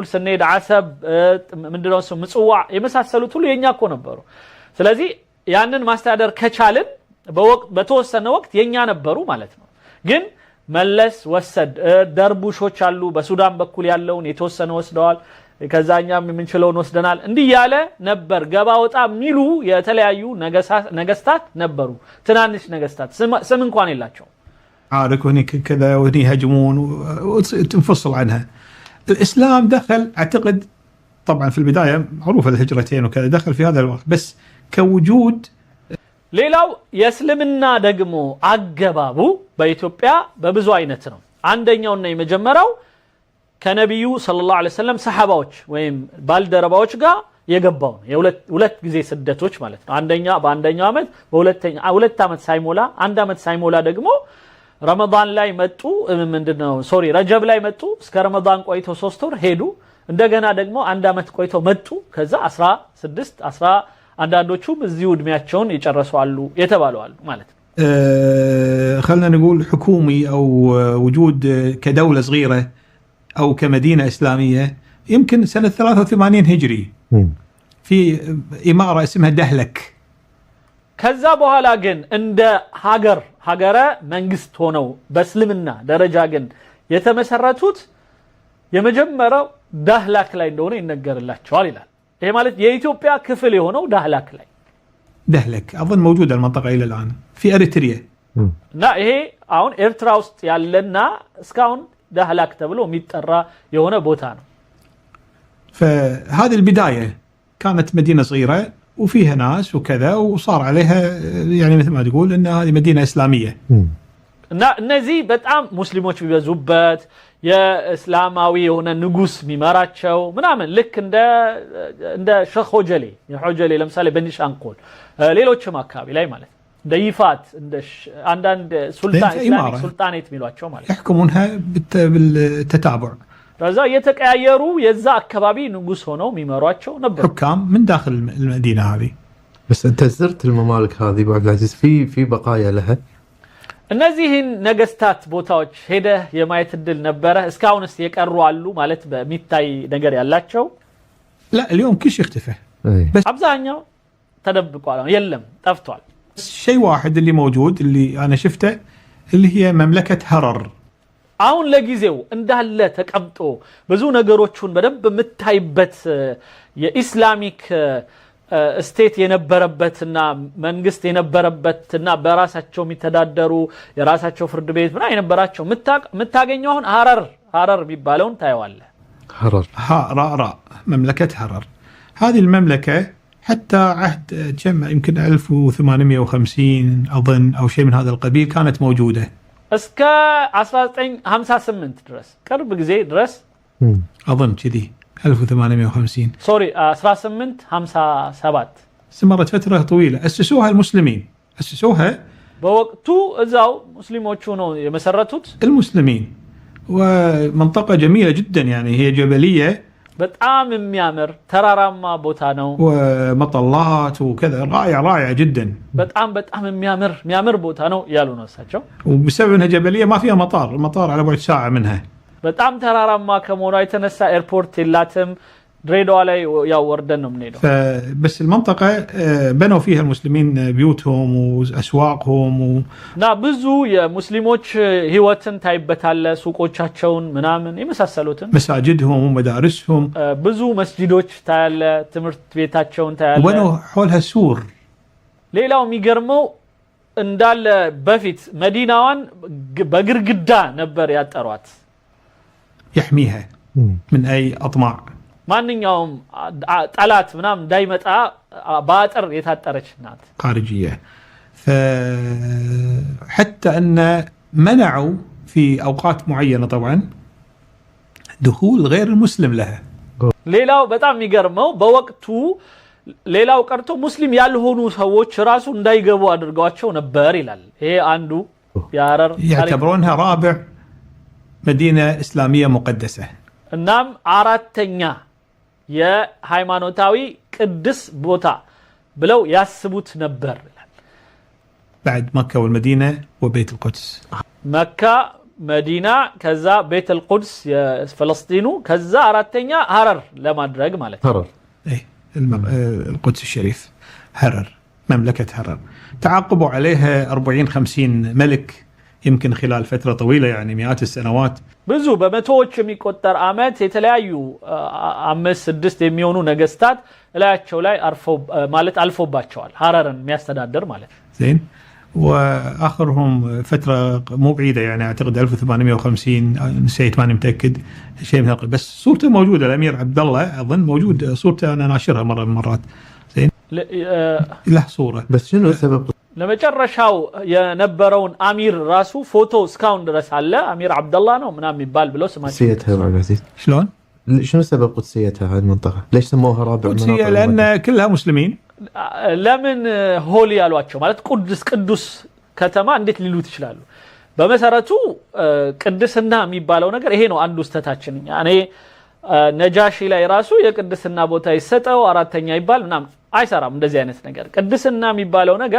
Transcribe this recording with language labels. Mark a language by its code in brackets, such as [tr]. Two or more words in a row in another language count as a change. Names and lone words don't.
[am] ስንሄድ አሰብ ምንድነው ምጽዋ የመሳሰሉት ሁሉ የኛ እኮ ነበሩ። ስለዚህ ያንን ማስተዳደር ከቻልን በተወሰነ ወቅት የኛ ነበሩ ማለት ነው። ግን መለስ ወሰድ ደርቡሾች አሉ በሱዳን በኩል ያለውን የተወሰነ ወስደዋል። ከዛኛም የምንችለውን ወስደናል። እንዲህ ያለ ነበር ገባ ወጣ ሚሉ የተለያዩ ነገስታት ነበሩ። ትናንሽ ነገስታት ስም እንኳን የላቸው [ar] عارك وهني كذا وهني يهاجمون وتنفصل عنها. الإسلام دخل أعتقد طبعا في البداية معروفة الهجرتين وكذا دخل في هذا الوقت بس كوجود [am] ሌላው የእስልምና ደግሞ አገባቡ በኢትዮጵያ በብዙ አይነት ነው። አንደኛውና የመጀመሪያው ከነብዩ [ar] صلى الله عليه وسلم [am] ሰሃባዎች ወይም ባልደረባዎች ጋር የገባው ነው። የሁለት ጊዜ ስደቶች ማለት ነው። በአንደኛው ዓመት ሁለት ዓመት ሳይሞላ አንድ ዓመት ሳይሞላ ደግሞ ረመዳን ላይ መጡ። ረጀብ ላይ መጡ። እስከ ረመዳን ቆይተው 3 ወር ሄዱ። እንደገና ደግሞ አንድ ዓመት ቆይተው መጡ። ከዛ 16 10 አንዳንዶቹም እዚሁ እድሜያቸውን ይጨርሱ አሉ የተባለው አሉ ማለት ነው። [ar] خلنا نقول حكومي او وجود كدولة صغيرة او كمدينة اسلامية يمكن سنة 83 هجري في إمارة اسمها دهلك. [am] ከዛ በኋላ ግን እንደ ሀገረ መንግስት ሆነው በእስልምና ደረጃ ግን የተመሰረቱት የመጀመሪያው ዳህላክ ላይ እንደሆነ ይነገርላቸዋል ይላል። ይሄ ማለት የኢትዮጵያ ክፍል የሆነው ዳህላክ ላይ [ar] دهلك اظن موجوده المنطقه الى الان في اريتريا [am] እና ይሄ አሁን ኤርትራ ውስጥ ያለና እስካሁን ዳህላክ ተብሎ የሚጠራ የሆነ ቦታ ነው። [ar] فهذه البدايه كانت مدينه صغيره وفيها ناس وكذا وصار عليها يعني مثل ما تقول ان هذه مدينه اسلاميه. [am] እና እነዚህ በጣም ሙስሊሞች ቢበዙበት የእስላማዊ የሆነ ንጉስ ሚመራቸው ምናምን ልክ እንደ ሸህ ሆጀሌ ለምሳሌ በኒሻንቆል ሌሎችም አካባቢ ላይ ማለት እንደ ይፋት እንደ አንዳንድ [en] Islamic sultanate [am] ሚሏቸው ማለት [ar] يحكمونها بالتتابع [am] ከዛ የተቀያየሩ የዛ አካባቢ ንጉስ ሆነው ሚመሯቸው ነበር [ar] حكام من داخل المدينه هذه. بس انت زرت الممالك هذه ابو عبد العزيز في بقايا لها؟ [am] እነዚህን ነገስታት ቦታዎች ሄደህ የማየት እድል ነበረ? እስካሁንስ የቀሩ አሉ ማለት በሚታይ ነገር ያላቸው? [ar] لا اليوم كل شيء اختفى [am] بس አብዛኛው ተደብቋል የለም ጠፍቷል። [ar] شيء واحد اللي موجود اللي انا شفته اللي هي مملكه هرر [am] አሁን ለጊዜው እንዳለ ተቀምጦ ብዙ ነገሮችን በደንብ የምታይበት [en] of Islamic state [am] የነበረበትና መንግስት የነበረበትና በራሳቸው የሚተዳደሩ የራሳቸው ፍርድ ቤት ምና የነበራቸው የምታገኘው አሁን ሀረር ቢባለውን ታየዋለህ። [ar] هرر مملكه هرر هذه المملكه حتى عهد جمع يمكن 1850 اظن او شيء من هذا القبيل كانت موجوده [am] እስከ 1958 ድረስ ቅርብ ጊዜ ድረስ [ar] اظن كذي 1850 سوري 1857 استمرت فترة طويلة. أسسوها المسلمين [am] بوقتو እዛው ሙስሊሞቹ ነው የመሰረቱት المسلمين [ar] ومنطقة جميلة جدا يعني هي جبلية [am] በጣም የሚያምር ተራራማ ቦታ ነው [ar] ومطلات وكذا رائعة جدا [am] በጣም የሚያምር ቦታ ነው ያሉ ነው እሳቸው [ar] وبسبب انها جبلية ما فيها المطار على بعد ساعة منها [am] በጣም ተራራማ ከመሆኗ የተነሳ ኤርፖርት የላትም ድሬዳዋ ላይ ያው ወርደን ነው የምንሄደው [ar] بس المنطقة بنوا فيها المسلمين بيوتهم وأسواقهم [am] እና ብዙ የሙስሊሞች ህይወትን ታይበታለ ሱቆቻቸውን ምናምን የመሳሰሉትን [ar] مساجدهم ومدارسهم [am] ብዙ መስጂዶች ታያለ ትምህርት ቤታቸውን ታያለ [ar] وبنوا حولها سور [am] ሌላው የሚገርመው እንዳለ በፊት መዲናዋን በግርግዳ ነበር ያጠሯት [ar] يحميها من أي أطماع [am] ማንኛውም ጠላት ምናምን እንዳይመጣ ባጥር የታጠረች ናት [ar] خارجية. فحتى أن منعوا في أوقات معينة طبعا دخول غير المسلم لها. [am] ሌላው በጣም የሚገርመው በወቅቱ ሌላው ቀርቶ ሙስሊም ያልሆኑ ሰዎች ራሱ እንዳይገቡ አድርገዋቸው ነበር ይላል። ይሄ አንዱ ያረር [ar] يعتبرونها رابع مدينة إسلامية مقدسة. [am] እናም አራተኛ የሃይማኖታዊ ቅዱስ ቦታ ብለው ያስቡት ነበር ይላል። [ar] بعد مكة والمدينة وبيت القدس. مكة مدينة كذا بيت القدس فلسطينو كذا [am] አራተኛ ሀረር ለማድረግ ማለት ሀረር [ar] القدس الشريف هرر مملكة هرر تعاقبوا عليها 40-50 ملك يمكن خلال فترة طويلة يعني مئات السنوات [am] ብዙ በመቶዎች የሚቆጠር አመት የተለያዩ 5-6 የሚሆኑ ነገስታት ላያቸው ላይ አልፎባቸዋል ሀረርን የሚያስተዳድር ማለት [ar] زين واخرهم فترة مو بعيدة يعني اعتقد 1850 نسيت ماني متأكد شيء من بس صورته موجودة الامير عبد الله اظن موجود صورته انا ناشرها مرة من المرات زين له صورة بس شنو سبب [am] ለመጨረሻው የነበረውን አሚር ራሱ ፎቶ እስካሁን ድረስ አለ አሚር አብደላህ ነው ምናምን ይባል ብለው ስማቸው [ar] قدسيتها ابو عبد العزيز شلون؟ شنو سبب قدسيتها هذه المنطقه؟ ليش سموها رابع قدسية لان كلها مسلمين [am] ለምን ሆሊ ያሏቸው ማለት ቅዱስ ከተማ እንዴት ሊሉት ይችላሉ በመሰረቱ ቅድስና የሚባለው ነገር ይሄ ነው አንዱ ስተታችን እኔ ነጃሺ ላይ ራሱ የቅድስና ቦታ ይሰጠው አራተኛ ይባል ምናምን አይሰራም እንደዚህ አይነት ነገር ቅድስና የሚባለው ነገር